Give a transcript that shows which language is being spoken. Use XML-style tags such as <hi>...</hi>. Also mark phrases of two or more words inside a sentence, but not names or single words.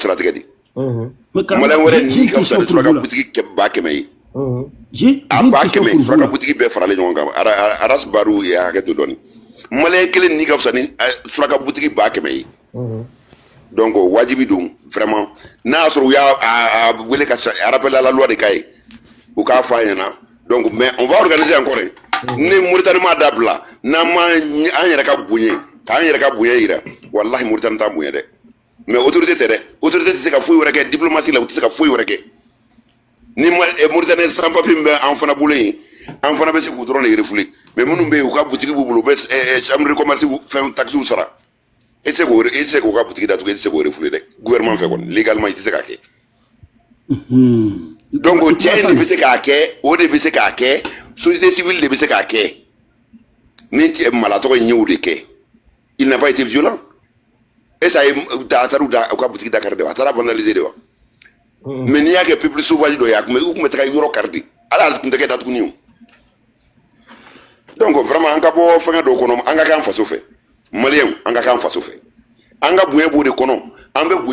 <bm>siratigɛ de maliyɛn wɛrɛ ni ka fisa ni suraka butigi 100 ye a 100 suraka butigi bɛɛ faralen ɲɔgɔn kan aras baru ye hakɛ to dɔɔni maliyɛn kelen ni ka fisa ni suraka butigi 100 ye donc wajibi don vraiment n'a y'a sɔrɔ u y'a wele ka</bm> <fr>rappel à la loi</fr> <bm>de k'a ye u k'a fɔ a ɲɛna donc</bm> <fr>mais on va organiser encore</fr> <bm>ni Mauritanie m'a dabila n'an ma an yɛrɛ ka bonya k'an yɛrɛ ka bonya yira wallahi Mauritanie t'a bonya dɛ mais autorité tɛ dɛ autorité tɛ se ka foyi wɛrɛ kɛ diplomatie la u tɛ se ka foyi wɛrɛ kɛ ni Mauritanie sans papier min bɛ an fana bolo yen an fana bɛ se k'u dɔrɔn de refouler mais minnu bɛ yen u ka boutique b'u bolo u bɛ</bm> <fr>chambre de commerce</fr> <bm>fɛn taxes sara i tɛ se k'o ka boutique datugu i tɛ se k'o refouler dɛ gouvernement fɛ kɔni légalement i tɛ se k'a kɛ donc cɛ in de bɛ se k'a kɛ o de bɛ se k'a kɛ société civile de bɛ se k'a kɛ ni malatɔgɔ in y'o de kɛ</bm> <fr>il n'a pas été violent et ça</fr> <bm>a taara u ka boutique da kari de wa a taara vandaliser de wa mais n'i y'a kɛ peuple sauvage dɔ ye a tun bɛ taga yɔrɔ kari de ala tun tɛ kɛ datuguni o donc vraiment an ka bɔ fɛngɛ dɔw kɔnɔ an ka kɛ an faso fɛ maliyɛnw an ka kɛ an faso fɛ an ka bonya b'o de kɔnɔ an bɛ</bm>